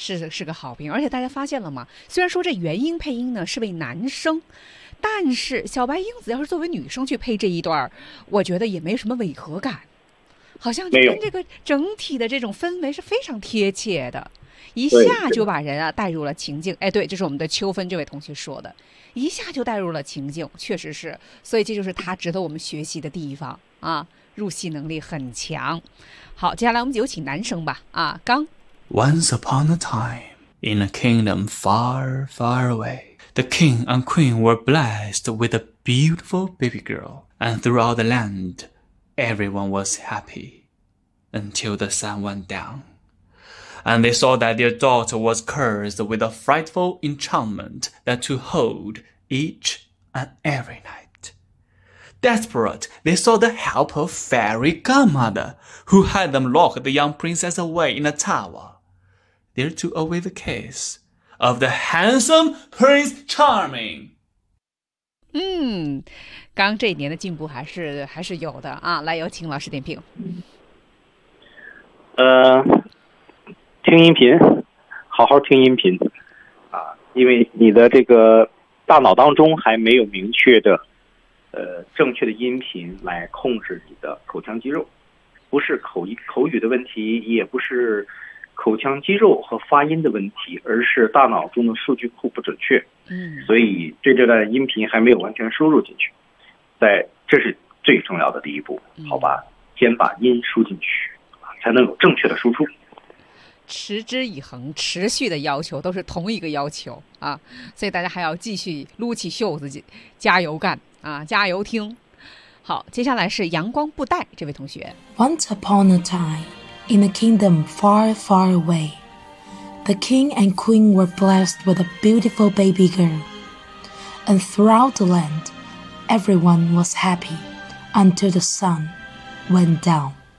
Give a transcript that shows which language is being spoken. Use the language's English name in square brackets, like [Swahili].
[Chinese] 是个好评，而且大家发现了吗？虽然说这原音配音呢是位男生，但是小白英子要是作为女生去配这一段，我觉得也没什么违和感，好像就跟这个整体的这种氛围是非常贴切的，一下就把人啊带入了情境。哎，对，这是我们的秋芬这位同学说的，一下就带入了情境，确实是，所以这就是他值得我们学习的地方啊，入戏能力很强。好，接下来我们有请男生吧，啊，刚。 [English] Once upon a time, in a kingdom far, far away, the king and queen were blessed with a beautiful baby girl, and throughout the land, everyone was happy, until the sun went down. And they saw that their daughter was cursed with a frightful enchantment that took hold each and every night. Desperate, they sought the help of fairy godmother, who had them lock the young princess away in a tower. There to await the kiss of the handsome Prince Charming. [Chinese] 嗯，刚这一年的进步还是有的啊！来，有请老师点评。听音频，好好听音频啊，因为你的这个大脑当中还没有明确的正确的音频来控制你的口腔肌肉，不是口语的问题，也不是。口腔肌肉和发音的问题，而是大脑中的数据库不准确，嗯，所以对这段音频还没有完全输入进去，在这是最重要的第一步，好吧，先把音输进去，才能有正确的输出。持之以恒，持续的要求都是同一个要求啊，所以大家还要继续撸起袖子加油干啊，加油听。好，接下来是阳光布袋这位同学。 [English] Once upon a time. In a kingdom far, far away, the king and queen were blessed with a beautiful baby girl. And throughout the land, everyone was happy until the sun went down.